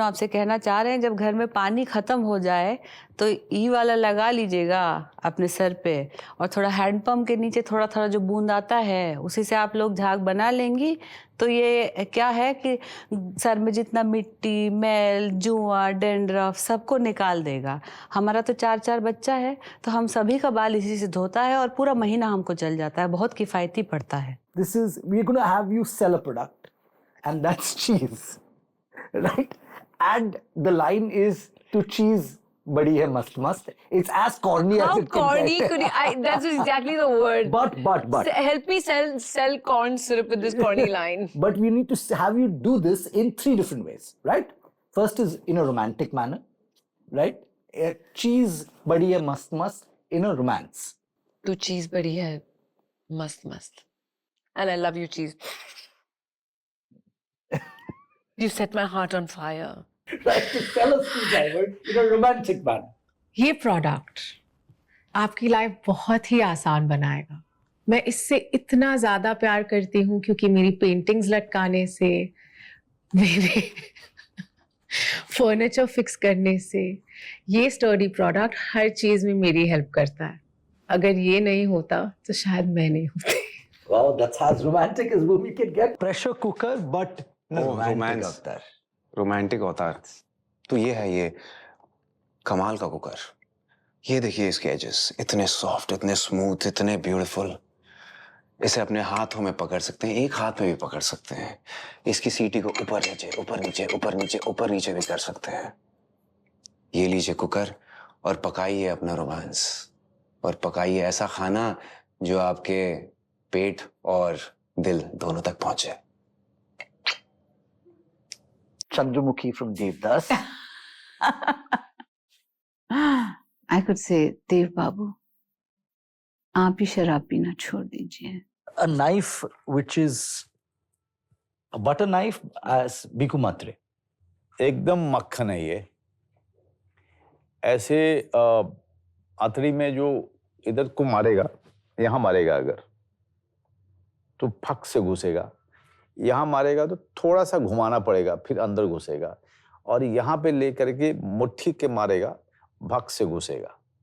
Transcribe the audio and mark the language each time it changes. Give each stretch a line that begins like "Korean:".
Hindi: आपसे कहना चाह रहे हैं जब घर में पानी ख़त्म हो जाए तो ई वाला लगा लीजिएगा अपने सर पे और थोड़ा हैंडपम्प के नीचे थोड़ा थोड़ा जो बूंद आता है उसी से आप लोग झाग बना लेंगी. तो ये क्या है कि सर में जितना मिट्टी, मैल, जुआ, डेंड्रफ सबको निकाल देगा. हमारा तो 4 बच्चा है तो हम सभी का बाल इसी से धोता है और पूरा महीना हमको चल जाता है. बहुत किफ़ायती पड़ता है.
English: We're going to have you sell a product, and that's cheese. Right? And the line is
Hindi: to cheese badi hai mast mast.
English: It's as corny as How it can corny get. could you? That's exactly the word. But. Help me sell corn syrup with this corny line. But we need to have you do this in 3 different ways, right? First is in a romantic manner, right?
Hindi: Cheese badi hai mast mast
English: in a romance.
Hindi: Tu cheese badi hai, mast mast.
English: And I love you, cheese. You set my heart on fire. Right, to sell a screwdriver in a romantic manner.
Hindi: ये product आपकी life बहुत ही आसान बनाएगा. मैं इससे इतना ज़्यादा प्यार करती हूँ क्योंकि मेरी पेंटिंग्स लटकाने से, मेरे फर्नीचर फिक्स करने से, ये स्टर्डी प्रोडक्ट हर चीज़ में मेरी हेल्प करता है. अगर ये नहीं होता तो शायद मैं नहीं होती.
English: Wow, that's as romantic as we can get. Pressure cooker, but
Hindi: romance romantic अवतार. तो ये है ये कमाल का कुकर. ये देखिए इसके एजेस इतने सॉफ्ट, इतने स्मूथ, इतने ब्यूटीफुल. इसे अपने हाथों में पकड़ सकते हैं, एक हाथ में भी पकड़ सकते हैं. इसकी सीटी को ऊपर नीचे ऊपर नीचे ऊपर नीचे ऊपर नीचे भी कर सकते हैं. ये लीजिए कुकर और पकाइए अपना रोमांस और पकाइए ऐसा खाना जो आपके पेट और दिल दोनों तक पहुंचे.
English: Chandramukhi from Devdas. I could say,
Hindi: Dev Babu, आप ही शराब पीना छोड़ दीजिए.
English: A knife which is a butter knife as Bhikkhu Matre.
Hindi: एकदम मक्खन है ये. ऐसे आतड़ी में जो इधर को मारेगा, यहाँ मारेगा अगर तो फक से घुसेगा. यहाँ मारेगा तो थोड़ा सा घुमाना पड़ेगा, फिर अंदर घुसेगा. और यहाँ पे लेकर के मुट्ठी के मारेगा, भक से घुसेगा.